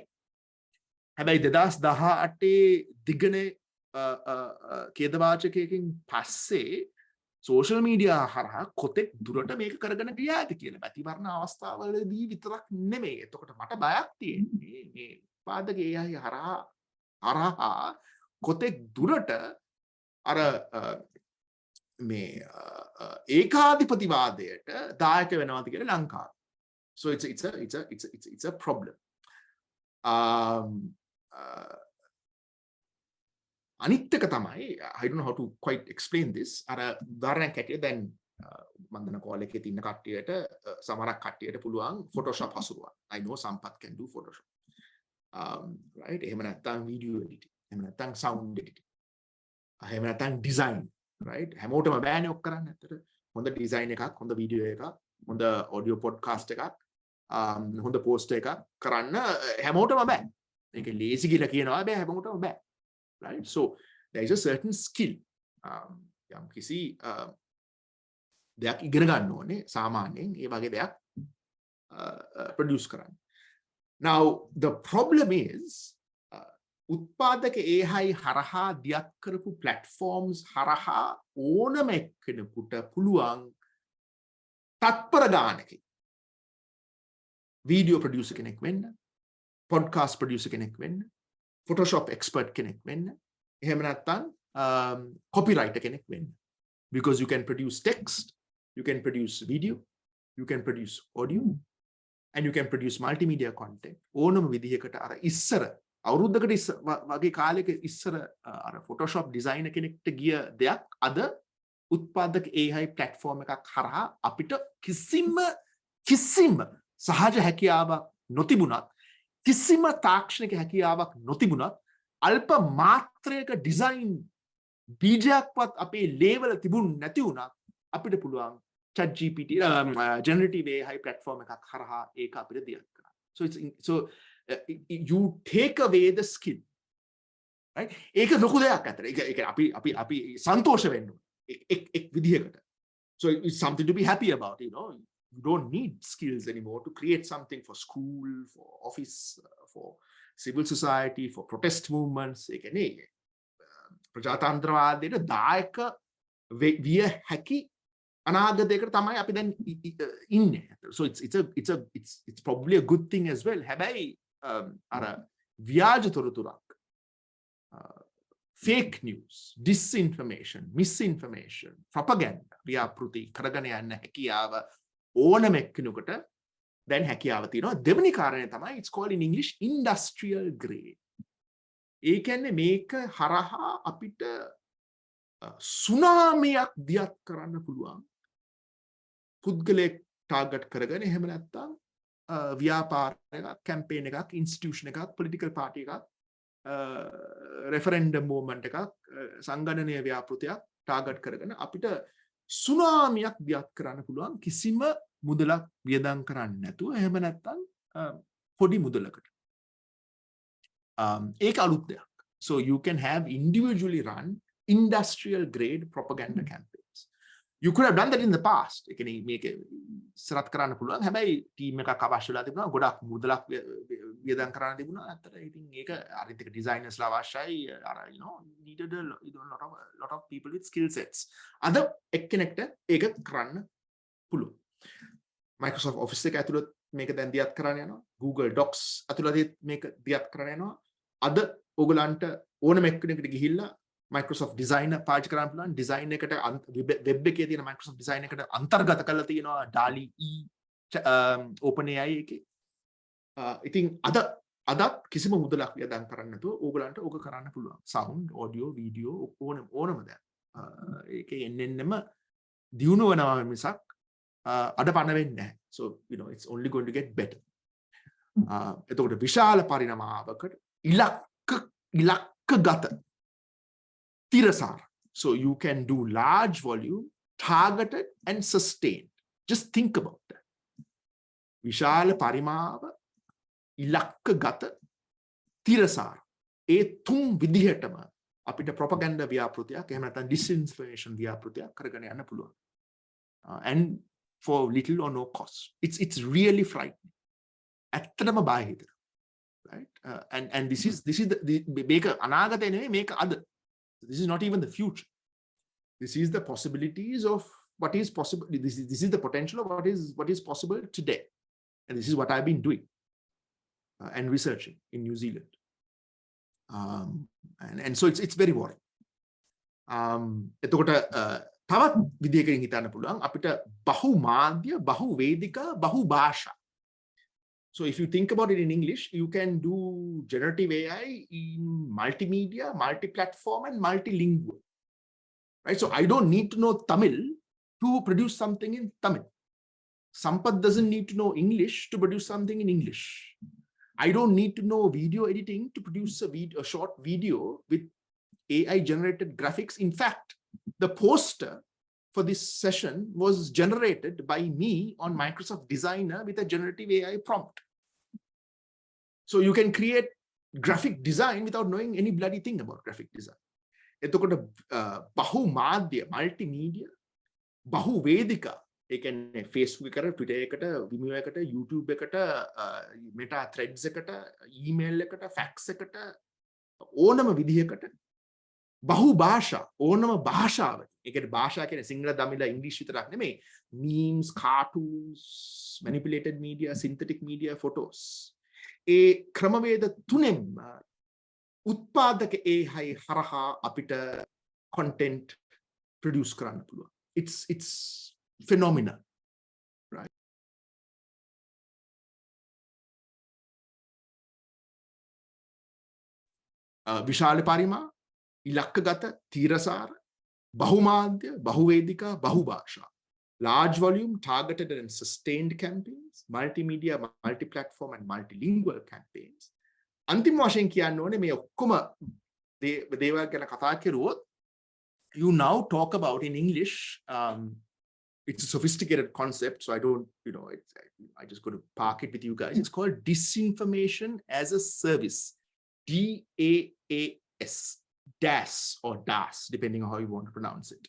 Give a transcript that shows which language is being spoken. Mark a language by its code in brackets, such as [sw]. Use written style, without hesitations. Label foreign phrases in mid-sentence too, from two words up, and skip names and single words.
[si] හැබැයි 2018 දිගනේ ඛේදවාචකයකින් පස්සේ [en] social media [si] හරහා කොතෙක් දුරට මේක කරගෙන ගියාද කියලා මැතිවරණ අවස්ථාවලදී විතරක් නෙමෙයි. එතකොට මට බයක් තියෙන්නේ මේ උත්පාදක AI හරහා කොතෙක් දුරට අර මේ ඒකාධිපතිවාදයට දායක වෙනවාද කියලා ලංකාව. [en] So it's a problem. [si] අනිත් එක තමයි, [en] I don't know how to quite explain this. [si] අර උදාහරණයක් ඇටියට දැන් මම දන්න කෝල් එකේ තින්න කට්ටියට සමහරක් කට්ටියට පුළුවන් Photoshop හසුරුවන්න. [en] I know Sampath can do Photoshop. Right? [si] එහෙම නැත්නම් [en] video editing. [si] එහෙම නැත්නම් [en] sound editing. [si] එහෙම නැත්නම් design. Right? හැමෝටම බෑනේ ඔක් කරන්න ඇත්තට. හොඳ design එකක්, හොඳ video එකක්, හොඳ [en] audio podcast [si] එකක්, හොඳ post එකක් කරන්න හැමෝටම බෑ. මේක lazy කියලා කියනවා බෑ හැමෝටම බෑ. [en] Right? So there is a certain skill. [si] යම් කිසි දෙයක් ඉගෙන ගන්න ඕනේ සාමාන්‍යයෙන් ඒ වගේ දෙයක් produce කරන්න. [en] Now the problem is [si] උත්පාදක AI හරහා දියත් කරපු platforms හරහා ඕනම එක්කෙනෙකුට පුළුවන් තත්පර ගානකින් [en] video producer [si] කෙනෙක් වෙන්න, [en] podcast producer [si] කෙනෙක් වෙන්න, [en] Photoshop expert [si] කෙනෙක් වෙන්න, එහෙම නැත්නම් copywriter කෙනෙක් වෙන්න. [en] Because you can produce text, you can produce video, you can produce audio, and you can produce multimedia content. [si] ඕනම විදිහකට අර ඉස්සර අවුරුද්දකට වගේ කාලයක ඉස්සර අර [en] Photoshop designer [si] කෙනෙක්ට ගිය දෙයක් අද උත්පාදක [en] AI platform [si] එකක් හරහා අපිට කිසිම සහජ හැකියාවක් නොතිබුණත්, කිසිම තාක්ෂණික හැකියාවක් නොතිබුණත්, අල්ප මාත්‍රයක ඩිසයින් බීජයක්වත් අපේ ලේවල තිබුණ නැති වුණත් අපිට පුළුවන් ChatGPT [en] generative AI platform [si] එකක් හරහා ඒක අපිට දියත් කරන්න. [en] So you take away the skill. Right? [si] ඒක ලොකු දෙයක් අතර. ඒක අපි සන්තෝෂ වෙන්න ඕනේ. එක් විදිහකට. [en] So it's something to be happy about, you know. You don't need skills anymore to create something for school, for office, for civil society, for protest movements. [si] ප්‍රජාතන්ත්‍රවාදයට දායක විය හැකි අනාගතයකට තමයි අපි දැන් ඉන්නේ. [en] So it's probably a good thing as well. [si] හැබැයි අර ව්‍යාජ තොරතුරක්, [en] fake news, disinformation, misinformation, propaganda [si] ව්‍යාපෘති කරගෙන යන්න හැකියාව ඕනම එක්කෙනෙකුට දැන් හැකියාව තියෙනවා. දෙවෙනි කාරණය තමයි [en] it's called in English industrial grade. [si] ඒ කියන්නේ මේක හරහා අපිට සුනාමියක් දියත් කරන්න පුළුවන්. පුද්ගලයෙක් ටාගට් කරගෙන එහෙම නැත්නම් ව්‍යාපාර එකක්, කැම්පේන් එකක්, ඉන්ස්ටිටියුෂන් එකක්, [en] political party [si] එකක්, [en] referendum movement [si] එකක්, සංගණනීය ව්‍යාපෘතියක් ටාගට් කරගෙන අපිට සුනාමියක් දියත් කරන්න පුළුවන් කිසිම මුදලක් වියදම් කරන්නේ නැතුව. එහෙම නැත්නම් පොඩි මුදලකට. ඒක අලුත් දෙයක්. [en] So you can have individually run industrial grade propaganda campaigns. You could have done that in the past. [si] ඒ කියන්නේ මේක ඉස්සරහට කරන්න පුළුවන්. හැබැයි ටීම් එකක් අවශ්‍ය වෙලා තිබුණා. ගොඩක් මුදලක් වියදම් කරන්න තිබුණා. ඇත්තට ඉතින් ඒක අරිත් එක ඩිසයිනර්ස්ලා අවශ්‍යයි. [en] අර you know needed a lot of people with skill sets. [si] අද එක්කෙනෙක්ට ඒක කරන්න පුළුවන්. Microsoft Office එක ඇතුළත මේක දැන් දියත් කරන්න යනවා. Google Docs ඇතුළත මේක දියත් කරන්න යනවා. අද ඕගලන්ට ඕනම එක්කෙනෙකුට ගිහිල්ලා Microsoft Designer පාවිච්චි කරන්න පුළුවන්. ඩිසයින් එකට වෙබ් එකේ තියෙන Microsoft Design එකට අන්තර්ගත කරලා තියෙනවා DALL-E OpenAI එකේ. ඉතින් අදත් කිසිම මුදලක් වියදම් කරන්න නැතුව ඕගලන්ට ඕක කරන්න පුළුවන්. [en] sound, audio, video [si] ඕනම දෙයක්. ඒකේ එන්නෙන්නම දියුණු වෙනවා මිසක් අඩ පණ වෙන්නේ නැහැ. [en] So you know it's only going to get better. [si] එතකොට විශාල පරිණාමයකට ඉලක්කගත තිරසාර. [en] So you can do large volume, targeted and sustained. Just think about that. [si] විශාල පරිමාව, ඉලක්කගත, තිරසාර. ඒ තුන් විදිහටම අපිට ප්‍රොපගන්ඩා ව්‍යාපෘතියක් එහෙම නැත්නම් disinformation ව්‍යාපෘතියක් කරගෙන යන්න පුළුවන්. [en] And for little or no cost. It's really frightening. [si] ඇත්තටම බය හිතෙනවා. [en] Right? And this is the [si] මේක අනාගතේ නෙවෙයි, මේක අද. [en] This is not even the future. This is the possibilities of what is possible. This is the potential of what is possible today. And this is what I've been doing and researching in New Zealand. And so it's very worrying. [si] එතකොට තවත් විදිහකින් හිතන්න පුළුවන් අපිට බහු මාධ්‍ය, බහු වේදිකා, බහු භාෂා. [en] So if you think about it in English, you can do generative AI in multimedia, multi-platform and multilingual. Right? So I don't need to know Tamil to produce something in Tamil. Sampath doesn't need to know English to produce something in English. I don't need to know video editing to produce a short video with AI generated graphics. In fact, the poster for this session was generated by me on Microsoft Designer with a generative AI prompt. So you can create graphic design without knowing any bloody thing about graphic design. [si] එතකොට බහු මාධ්‍ය, multimedia, බහු වේදිකා, ඒ කියන්නේ Facebook එකට, Twitter එකට, Vimeo එකට, YouTube එකට, Meta Threads එකට, email එකට, fax එකට, ඕනම විදිහකට බහු භාෂා, ඕනම භාෂාවක. ඒකට භාෂා කියන්නේ සිංහල, දමිළ, ඉංග්‍රීසි විතරක් නෙමෙයි. [en] memes, cartoons, manipulated media, synthetic media, photos. [si] ඒ ක්‍රමවේද තුනෙන්ම උත්පාදක AI හරහා අපිට [en] content produce [si] කරන්න පුළුවන්. [en] It's phenomenal. Right? [si] විශාල පරිමා, ඉලක්කගත, තීරසාර, බහුමාධ්‍ය, බහුවේදිකා, බහුභාෂා. [en] Large volume, targeted and sustained campaigns, multimedia, multi-platform and multilingual campaigns. [si] අන්තිම වශයෙන් කියන්න ඕනේ මේ ඔක්කොම දේවල් ගැන කතා කරුවොත්, [en] you now talk about in English, it's a sophisticated concept, so I don't, you know, I just got to park it with you guys. It's called disinformation as a service. DAAS. DAS or DAS, depending on how you want to pronounce it.